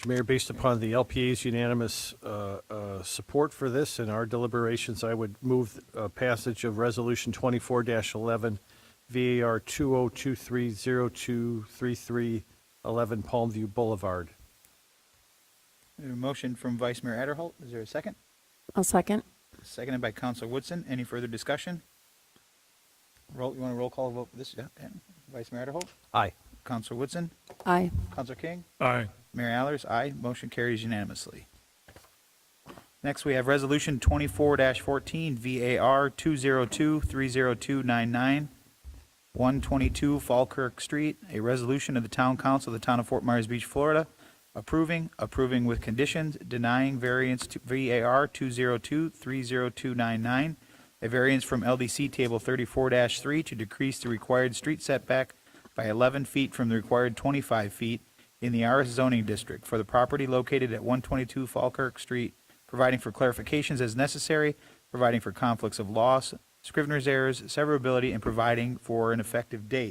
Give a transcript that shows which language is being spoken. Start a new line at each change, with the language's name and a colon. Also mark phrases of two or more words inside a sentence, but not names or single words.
English: Mayor, based upon the LPA's unanimous support for this and our deliberations, I would move passage of Resolution 24-11, VAR 2023023311 Palmview Boulevard. We have a motion from Vice Mayor Adderholt. Is there a second? I'll second. Seconded by Councilor Woodson. Any further discussion? You want a roll call vote for this? Yeah. Vice Mayor Adderholt? Aye. Councilor Woodson? Aye. Councilor King? Aye. Mayor Allers? Aye. Motion carries unanimously. Next, we have Resolution 24-14, VAR 202-30299, 122 Falkirk Street, a resolution of the Town Council of the Town of Fort Myers Beach, Florida, approving with conditions, denying variance to VAR 202-30299, a variance from LDC Table 34-3 to decrease the required street setback by 11 feet from the required 25 feet in the RS zoning district for the property located at 122 Falkirk Street, providing for clarifications as necessary, providing for conflicts of laws, scrivener's errors, severability, and providing for an effective date.